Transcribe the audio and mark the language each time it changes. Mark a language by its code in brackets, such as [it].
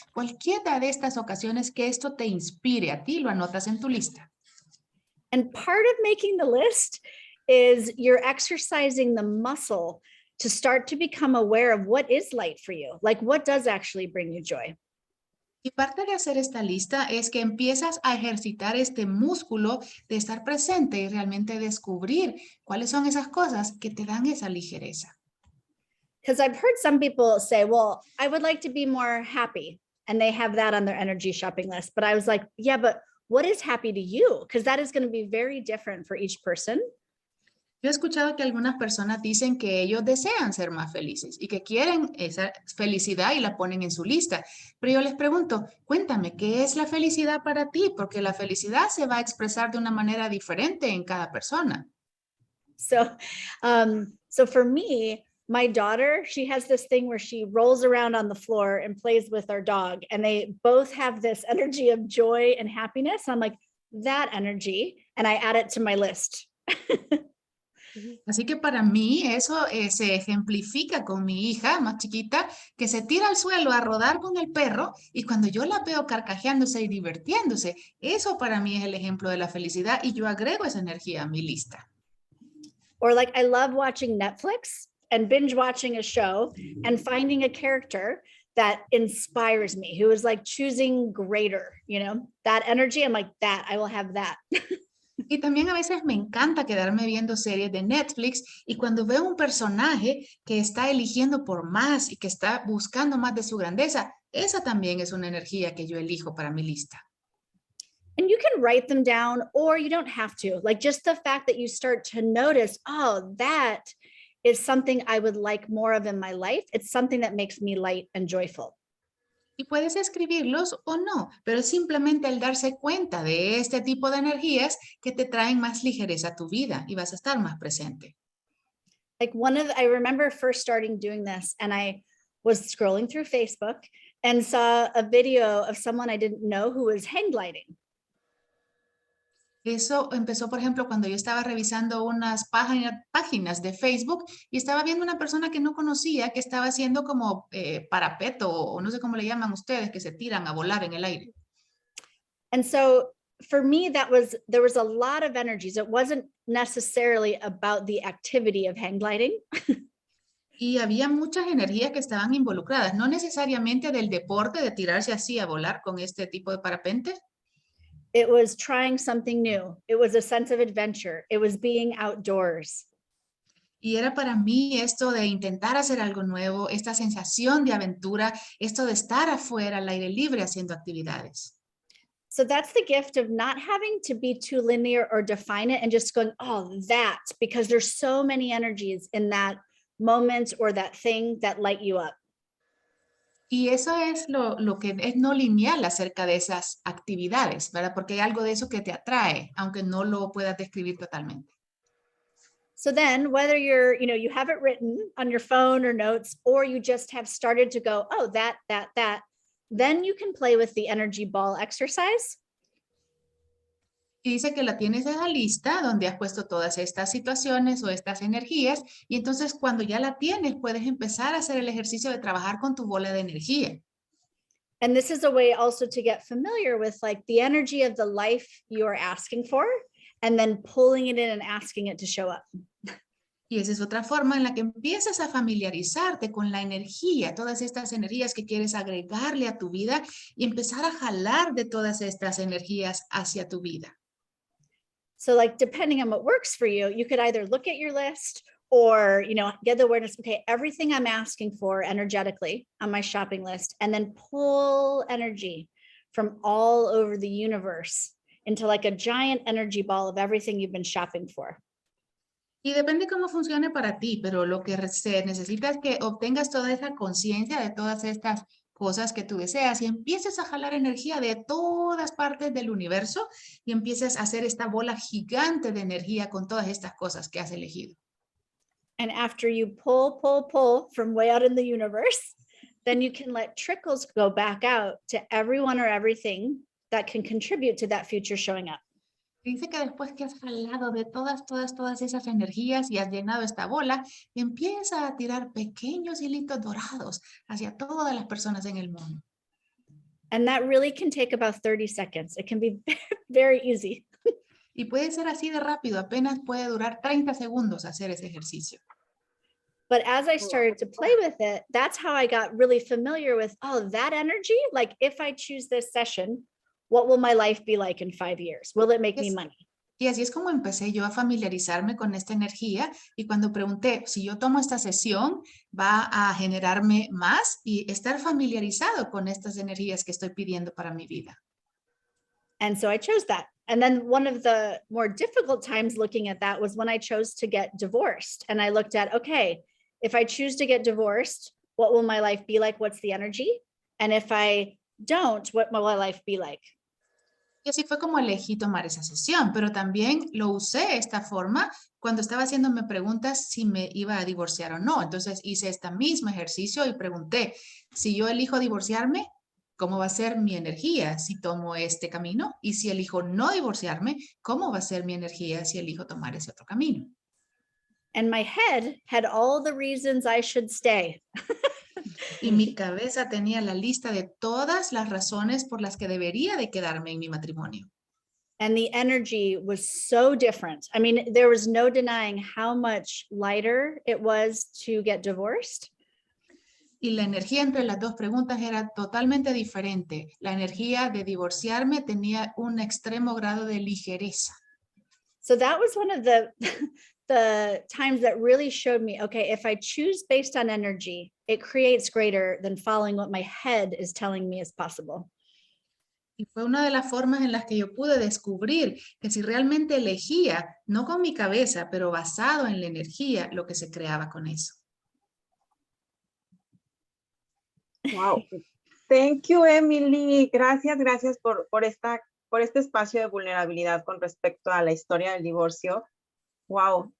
[es] Cualquiera de estas ocasiones que esto te inspire a ti, lo anotas en tu lista. [en] And part of making the list is you're exercising the muscle to start to become aware of what is light for you, like what does actually bring you joy. [es] Y parte de hacer esta lista es que empiezas a ejercitar este músculo de estar presente y realmente descubrir cuáles son esas cosas que te dan esa ligereza. [en] Because I've heard some people say, well, I would like to be more happy, and they have that on their energy shopping list. But I was like, yeah, but what is happy to you? Because that is going to be very different for each person. [es] Yo he escuchado que algunas personas dicen que ellos desean ser más felices y que quieren esa felicidad y la ponen en su lista. Pero yo les pregunto, cuéntame, ¿qué es la felicidad para ti? Porque la felicidad se va a expresar de una manera diferente en cada persona. [en] So for me, my daughter, she has this thing where she rolls around on the floor and plays with our dog, and they both have this energy of joy and happiness. I'm like, that energy, and I add it to my list. [es] Así que para mí eso se ejemplifica con mi hija más chiquita, que se tira al suelo a rodar con el perro, y cuando yo la veo carcajeándose y divirtiéndose, eso para mí es el ejemplo de la felicidad, y yo agrego esa energía a mi lista. [en] Or like, I love watching Netflix and binge watching a show and finding a character that inspires me, who is like choosing greater, you know, that energy. I'm like, that, I will have that. [es] Y también a veces me encanta quedarme viendo series de Netflix, y cuando veo un personaje que está eligiendo por más y que está buscando más de su grandeza, esa también es una energía que yo elijo para mi lista. [en] And you can write them down, or you don't have to. Like just the fact that you start to notice, oh, that is something I would like more of in my life. It's something that makes me light and joyful. [es] Y puedes escribirlos o no, pero simplemente el darse cuenta de este tipo de energías que te traen más ligereza a tu vida y vas a estar más presente. [en] Like I remember first starting doing this, and I was scrolling through Facebook and saw a video of someone I didn't know who was hang gliding. [es] Eso empezó, por ejemplo, cuando yo estaba revisando unas páginas de Facebook y estaba viendo una persona que no conocía que estaba haciendo como parapeto o no sé cómo le llaman ustedes, que se tiran a volar en el aire. [en] And so for me, there was a lot of energies. It wasn't necessarily about the activity of hang gliding. [es] Y había muchas energías que estaban involucradas, no necesariamente del deporte de tirarse así a volar con este tipo de parapente. [en] It was trying something new. It was a sense of adventure. It was being outdoors. [es] Y era para mí esto de intentar hacer algo nuevo, esta sensación de aventura, esto de estar afuera al aire libre haciendo actividades. [en] So that's the gift of not having to be too linear or define it and just going, oh, that, because there's so many energies in that moment or that thing that light you up. [es] Y eso es lo que es no lineal acerca de esas actividades, ¿verdad? Porque hay algo de eso que te atrae, aunque no lo puedas describir totalmente. [en] So then whether you have it written on your phone or notes, or you just have started to go, oh, that, then you can play with the energy ball exercise. [es] Y dice que la tienes esa lista donde has puesto todas estas situaciones o estas energías y entonces cuando ya la tienes puedes empezar a hacer el ejercicio de trabajar con tu bola de energía. [en] And this is a way also to get familiar with like the energy of the life you're asking for and then pulling it in and asking it to show up. [es] Y esa es otra forma en la que empiezas a familiarizarte con la energía, todas estas energías que quieres agregarle a tu vida y empezar a jalar de todas estas energías hacia tu vida. [en] So like, depending on what works for you, you could either look at your list or, get the awareness, okay, everything I'm asking for energetically on my shopping list, and then pull energy from all over the universe into like a giant energy ball of everything you've been shopping for. [es] Y depende cómo funcione para ti, pero lo que se necesita es que obtengas toda esa conciencia de todas estas cosas que tú deseas y empieces a jalar energía de todas partes del universo y empieces a hacer esta bola gigante de energía con todas estas cosas que has elegido. [en] And after you pull from way out in the universe, then you can let trickles go back out to everyone or everything that can contribute to that future showing up. [es] Dice que después que has jalado de todas esas energías y has llenado esta bola, empieza a tirar pequeños hilitos dorados hacia todas las personas en el mundo. [en] And that really can take about 30 seconds. It can be very easy. [es] Y puede ser así de rápido, apenas puede durar 30 segundos hacer ese ejercicio. [en] But as I started to play with it, that's how I got really familiar with, oh, that energy, like if I choose this session, what will my life be like in 5 years? Will it make me money? [es] Y así es como empecé yo a familiarizarme con esta energía y cuando pregunté, si yo tomo esta sesión, ¿va a generarme más? Y estar familiarizado con estas energías que estoy pidiendo para mi vida. [en] And so I chose that. And then one of the more difficult times looking at that was when I chose to get divorced. And I looked at, okay, if I choose to get divorced, what will my life be like? What's the energy? And if I don't, what will my life be like? [es] Y así fue como elegí tomar esa sesión, pero también lo usé esta forma cuando estaba haciéndome preguntas si me iba a divorciar o no. Entonces hice este mismo ejercicio y pregunté, si yo elijo divorciarme, ¿cómo va a ser mi energía si tomo este camino? Y si elijo no divorciarme, ¿cómo va a ser mi energía si elijo tomar ese otro camino? [en] And my head had all the reasons I should stay. [es] Y mi cabeza tenía la lista de todas las razones por las que debería de quedarme en mi matrimonio. [en] And the energy was so different. I mean, there was no denying how much lighter it was to get divorced. [es] Y la energía entre las dos preguntas era totalmente diferente. La energía de divorciarme tenía un extremo grado de ligereza. [en] So that was one of the times that really showed me, okay, if I choose based on energy, it creates greater than following what my head is telling me is possible. [es] Y fue una de las formas en las que yo pude descubrir que si realmente elegía, no con mi cabeza, pero basado en la energía, lo que se creaba con eso. [en] Wow. Thank you, Emily. [es] Gracias por este espacio de vulnerabilidad con respecto a la historia del divorcio. Wow.